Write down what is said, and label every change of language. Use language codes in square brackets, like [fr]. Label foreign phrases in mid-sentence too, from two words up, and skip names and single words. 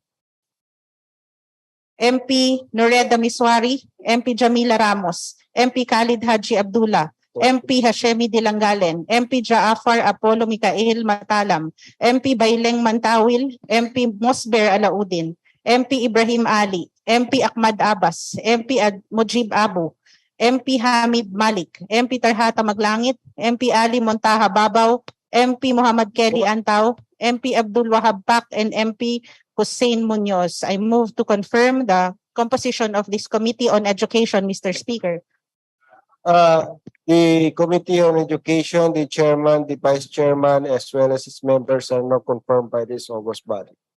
[en] MP Noreda Miswari, MP Jamila Ramos, MP Khalid Haji Abdullah, MP Hashemi Dilanggalen, MP Jaafar Apollo Mikael Matalam, MP Baileng Mantawil, MP Mosber Alaudin, MP Ibrahim Ali, MP Ahmad Abbas, MP Mujib Abu, MP Hamid Malik, MP Tarhata Maglangit, MP Ali Montaha Babaw, MP Muhammad Kelly Antaw, MP Abdul Wahab Pak, and MP Hussein Munoz. I move to confirm the composition of this Committee on Education, Mr. Speaker. The Committee on Education, the chairman, the vice chairman, as well as its members are now confirmed by this august body.